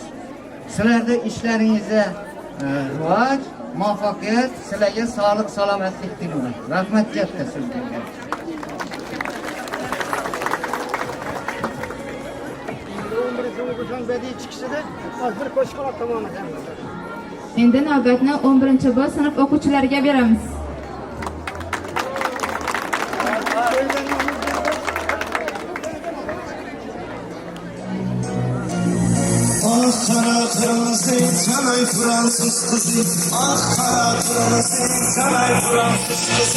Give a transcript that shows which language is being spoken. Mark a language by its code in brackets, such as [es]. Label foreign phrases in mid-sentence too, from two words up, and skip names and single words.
[uz] Sizlarda ishlaringizga rivoj, muvaffaqiyat, sizlarga sog'lik, salomatlik tilayman. Rahmat katta sizga. Endi navbatni 11-B sinf o'quvchilariga beramiz. [tr] Ah kara kırmızı canay Fransız kızı. Ah kara kırmızı canay Fransız kızı.